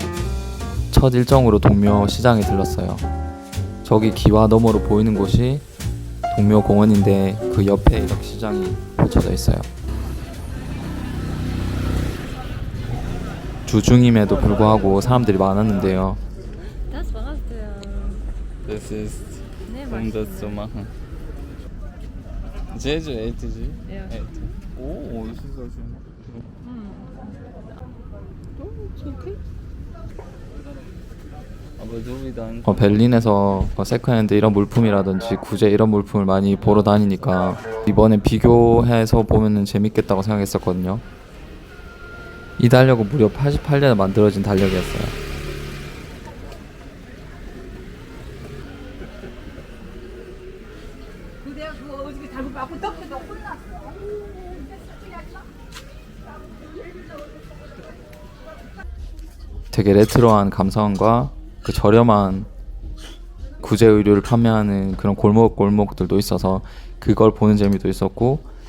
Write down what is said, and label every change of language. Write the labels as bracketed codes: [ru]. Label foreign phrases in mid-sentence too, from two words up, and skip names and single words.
[ko] 첫 일정으로 동묘 시장에 들렀어요. 저기 기와 너머로 보이는 곳이 동묘 공원인데 그 옆에 이렇게 시장이 펼쳐져 있어요. 주중임에도 불구하고 사람들이 많았는데요. [de] Das war's der. Das ist Nee, um das zu machen. [ko] 제주 에이트지? [de] Ja. [ko] 에이트. 오, [de] das ist so schön. Ist okay. Aber so wie dann. [ko] 베를린에서 세컨핸드 이런 물품이라든지 구제 이런 물품을 많이 보러 다니니까 이번엔 비교해서 보면은 재밌겠다고 생각했었거든요. 이 달력은 무려 88년에 만들어진 달력이었어요. 되게 레트로한 감성과 그 저렴한 구제 의류를 판매하는 그런 골목들도 있어서 그걸 보는 재미도 있었고,